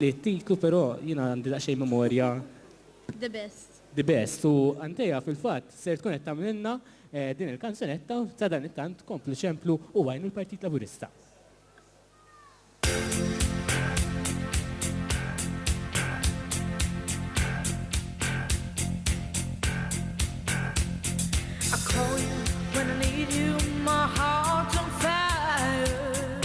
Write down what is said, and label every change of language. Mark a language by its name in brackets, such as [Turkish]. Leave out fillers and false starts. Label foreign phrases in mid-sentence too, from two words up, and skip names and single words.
[Maltese] li t-titlu, pero jina għandi daqxej memorja [English] The best. the best. [Maltese] U Anthea fil-fat ser tkun qed tagħmilna din il-kanzunetta ta' dan it-tant komplu ċemplu u għajnu l-Partit Laburista. [English] I call you when I need you, my heart's on fire.